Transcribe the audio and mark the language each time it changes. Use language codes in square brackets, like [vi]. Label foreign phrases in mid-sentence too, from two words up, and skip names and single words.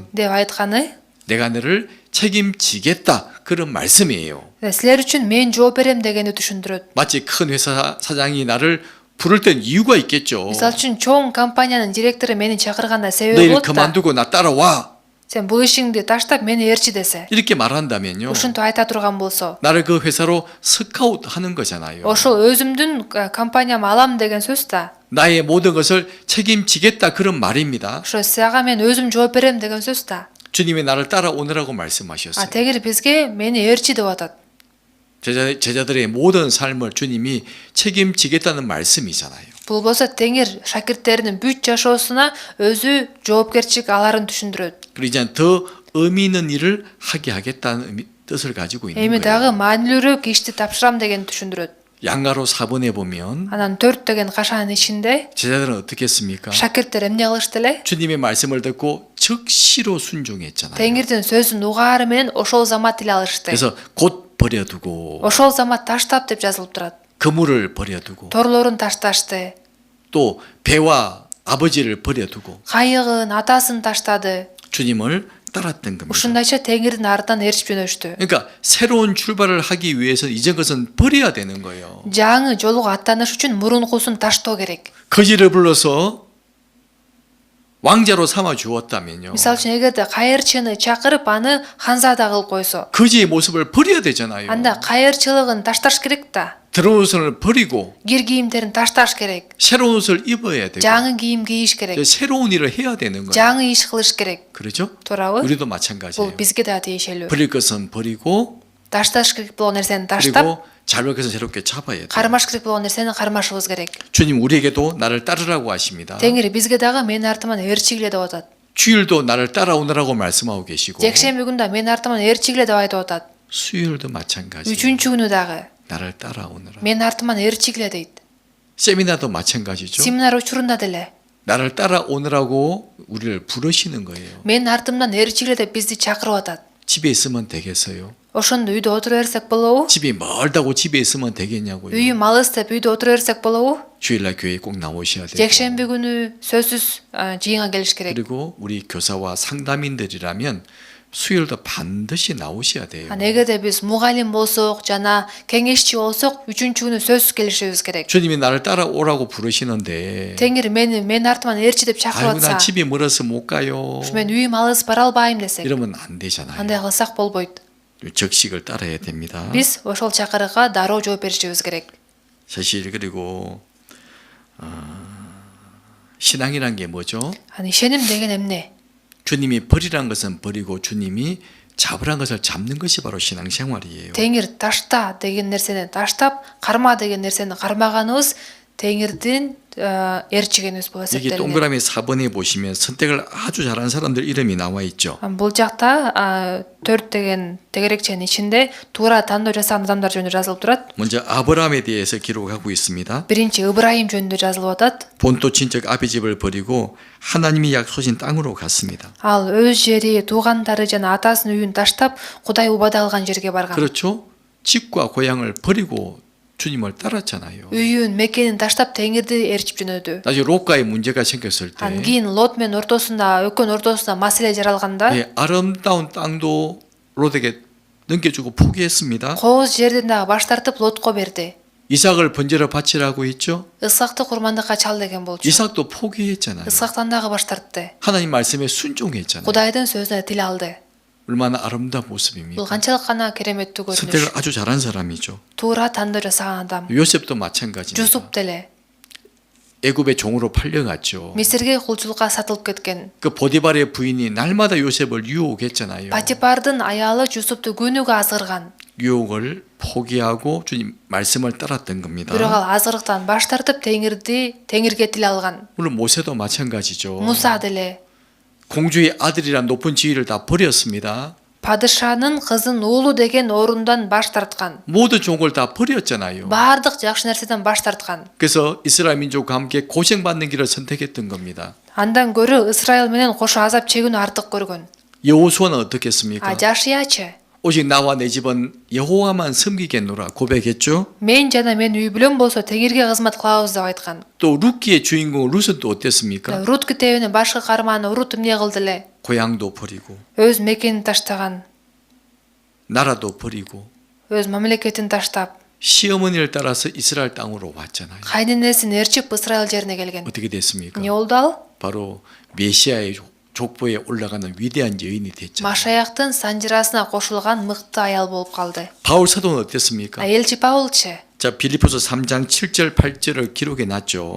[ky] деп айтканы [ko] 내가 너를 책임지겠다 그런 말씀이에요. [ky] силер үчүн мен жооп берем дегени түшүндүрөт. [ko] 마치 큰 회사 사장이 나를 부를 땐 이유가 있겠죠. [ky] Мисалы үчүн чоң компаниянын директору мени чакырганда себеби [ko] 너 일 [ky] болот да. [ko] 그만두고 나 따라와. [ky] Сен бул ишиңди таштап мени ээрчи десе. [ko] 이렇게 말한다면요. [ky] Ушинтип айта турган болсо. [ko] 나를 그 회사로 스카우트 하는 거잖아요. [ky] Ошол өзүмдүн компанияма алам деген сөз да. [ko] 나의 모든 것을 책임지겠다 그런 말입니다. [ky] Ошо сага мен өзүм жооп берем деген сөз да. [ko] 주님이 나를 따라오느라고 말씀하셨어요. [ky] Тегири бизге мени ээрчи деп атат. [ko] 제자들의 모든 삶을 주님이 책임지겠다는 말씀이잖아요. [ky] Бул болсо Теңир шакирттеринин бүт жашоосуна өзү жоопкерчилик аларын түшүндүрөт. [ko] 그리고 이제 더 의미 있는 일을 하게 하겠다는 뜻을 가지고 있는 [ky] Эми [ko] 거예요. [ky] дагы маанилүүрөөк ишти тапшырам деген түшүндүрөт. [ko] 양가로 4번에 보면 [ky] Анан 4 деген кашаанын ичинде [ko] 제자들은 어떻게 했습니까? [ky] шакирттер эмне кылышты эле? [ko] 주님의 말씀을 듣고 즉시로 순종했잖아요. [ky] Теңирдин сөзүн угаары менен ошол замат эле алышты. [ko] 그래서 곧 버려두고 [ky] Ошол замат таштап деп жазылып турат. [ko] 그물을 버려두고 [ky] Торлорун ташташты. [ko] 또 배와 아버지를 버려두고 [ky] Кайыгын, атасын таштады. [ko] 주님을 따랐던 겁니다. [ky] Ушундайча Теңирдин артынан ээрчип жөнөштү. [ko] 그러니까 새로운 출발을 하기 위해서 이전 것은 버려야 되는 거예요. [ky] Жаңы жолуга аттаныш үчүн мурункусун таштоо керек. [ko] 거지를 불러서 왕자로 삼아 주었다면요. [ky] Мисалы үчүн эгерде кайырчыны чакырып аны ханзада кылып койсо, [ko] 거지의 모습을 버려야 되잖아요. [ky] анда кайырчылыгын ташташ керек да. [ko] 들어온 옷을 버리고 [ky] Кир кийимдерин ташташ керек. [ko] 새로운 옷을 입어야 되고 [ky] жаңы кийим кийиш керек. [ko] 새로운 일을 해야 되는 거예요. [ky] жаңы иш кылыш керек. [ko] 그렇죠? [ky] Туурабы? [ko] 우리도 [ky] Бул [ko] 마찬가지예요. [ky] бизге да тийишелүү. [ko] 버릴 것은 버리고 [ky] Ташташ керек болгон нерсени таштап, [ko] 그리고 잘볼 것은 새롭게 잡아야 돼요. [ky] кармаш керек болгон нерсени кармашыбыз керек. [ko] 주님 우리에게도 나를 따르라고 하십니다. [ky] Теңир бизге дагы менин артыман ээрчигиле деп атат. [ko] 주일도 나를 따라오느라고 말씀하고 계시고 [ky] Жекшемби күндө менин артыман ээрчигиле деп айтып атат. [ko] 수요일도 마찬가지예요. [ky] Үчүнчү күнү дагы [ko] 나를 따라오느라. [ky] менин артыман ээрчигиле дейт. [ko] 세미나도 마찬가지죠. [ky] Семинар учурунда деле [ko] 나를 따라오느라고 우리를 부르시는 거예요. [ky] менин артымдан ээрчигиле деп бизди чакырып атат. [ko] 집에 있으면 되겠어요? [ky] Ошондо үйдө отура берсек болобу? [ko] 집이 멀다고 집에 있으면 되겠냐고요. [ky] Үйүм алыс деп үйдө отура берсек болобу? [ko] 주일날 교회에 꼭 나오셔야 돼요. [ky] Жекшемби күнү сөзсүз жыйынга келиш керек. [ko] 그리고 우리 교사와 상담인들이라면 수요일도 반드시 나오셔야 돼요. [ky] Эгерде биз мугалим болсок жана кеңешчи болсок, үчүнчү күнү сөзсүз келишибиз керек. [ko] 주님이 나를 따라오라고 부르시는데 [ky] Теңир менин артыман ээрчи деп чакырып [ko] 아이고 난 [ky] атса, [ko] 집이 멀어서 못 가요. [ky] мен үйүм алыс бара албайм десек, [ko] 이러면 안 되잖아요. [ky] андай кылсак болбойт. [ko] 적식을 따라야 됩니다. [ky] Биз ошол чакырыгга дароо жооп беришибиз керек. [ko] 사실 그리고 신앙이란 게 뭐죠? [ky] ишеним деген эмне? [ko] 주님이 버리란 것은 버리고 주님이 잡으란 것을 잡는 것이 바로 신앙생활이에요. [ky] Теңир ташта деген нерсени таштап, карма деген нерсени кармаганыбыз Теңирдин ээрчигенибиз болуп [ko] 여기 [ky] эсептелинет. [ko] 동그라미 4번에 보시면 선택을 아주 잘한 사람들 이름이 나와 있죠. [ky] Бул жакта 4 деген тегерекченин ичинде туура тандоо жасаган адамдар жөнүндө жазылып турат. [ko] 먼저 아브라함에 대해서 기록하고 있습니다. [ky] Биринчи Ыбрайым жөнүндө жазылып атат. [ko] 본토 친척 아비 집을 버리고 하나님이 약속하신 땅으로 갔습니다. [ky] Ал өз жери, туугандары жана атасынын үйүн таштап, Кудай убада алган жерге барган. [ko] 그렇죠? 집과 고향을 버리고 주님을 따랐잖아요. [ky] Үйүн, мекенин таштап Теңирди ээрчип жөнөдү. [ko] 나중에 롯과의 문제가 생겼을 때 [ky] Анан кийин Лот менен ортосунда, экөөнүн ортосунда маселе жаралганда, [ko] 아름다운 땅도 롯에게 넘겨주고 포기했습니다. [ky] кооз жерден дагы баш тартып Лотко берди. [ko] 이삭을 번제로 바치라고 했죠. [ky] Ысакты курмандыкка чал деген болчу. [ko] 이삭도 포기했잖아요. [ky] Ысактан дагы баш тартты. [ko] 하나님 말씀에 순종했잖아요. [ky] Кудайдын сөзүнө тил алды. [ko] 얼마나 아름다운 모습입니까? [ky] Бул канчалык гана кереметтүү көрүнүш. [ko] 선택을 아주 잘한 사람이죠. [ky] Туура тандоо жасаган адам. [ko] 요셉도 마찬가지입니다. [ky] Жусуп деле [ko] 애굽의 종으로 팔려갔죠. [ky] Мисирге кулчулукка сатылып кеткен. [ko] 그 보디발의 부인이 날마다 요셉을 유혹했잖아요. [ky] Патипардын аялы Жусупту күнүгө азгырган. [ko] 유혹을 포기하고 주님 말씀을 따랐던 겁니다. [ky] Бирок ал азгырыктан баш тартып Теңирге тил алган. [ko] 물론 모세도 마찬가지죠. [ky] Муса деле [ko] 공주의 아들이란 높은 지위를 다 버렸습니다. [ky] падышанын кызын уулу деген орундан баш тарткан. [ko] 모든 종을 다 버렸잖아요. [ky] Баардык жакшы нерседен баш тарткан. [ko] 그래서 이스라엘 민족과 함께 고생받는 길을 선택했던 겁니다. [ky] Андан көрө Исраил менен кошо азап чегүүнү артык көргөн. [ko] 여호수아는 어떻게 했습니까? [ky] Жашиячы [ko] 오직 나와 내 집은 여호와만 섬기겠노라 고백했죠. [ky] мен жана менин үй бүлөм болсо Теңирге кызмат кылабыз деп айткан. [ko] 또 룻기의 주인공 룻은 또 어땠습니까? [ky] Рут китебинин башкы каарманы Рут эмне кылды эле? [ko] 고향도 버리고 [ky] Өз мекенин таштаган, [ko] 나라도 버리고 [ky] өз мамлекетин таштап, [ko] 시어머니를 따라서 이스라엘 땅으로 왔잖아요. [ky] кайненесин ээрчип Исраил жерине келген. [ko] 어떻게 됐습니까? [ky] Эмне болду ал? [ko] 바로 메시아의 족보에 올라가는 위대한 여인이 됐죠. [ky] Машаяктын санжырасына кошулган мыкты аял болуп калды. [ko] 바울 사도는 어땠습니까? [ky] Элчи Паулчы [ko] 자, 빌립보서 3장 7절 8절을 기록해 놨죠.